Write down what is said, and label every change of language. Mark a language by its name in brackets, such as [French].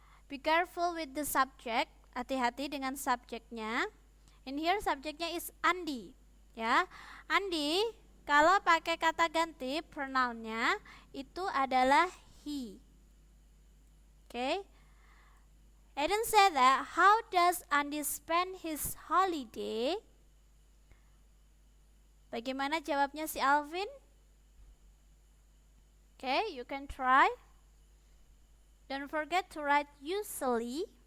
[English] Be careful with the subject. [Indonesian] Hati-hati dengan subjeknya. [English] In here [Indonesian] subjeknya is Andi. Ya. Andi kalau pakai kata ganti pronounnya itu adalah he. [English] Okay. Eden said that, how does Andi spend his holiday? [Indonesian] Bagaimana jawabnya si Alvin? [English] Okay, you can try. Don't forget to write usually.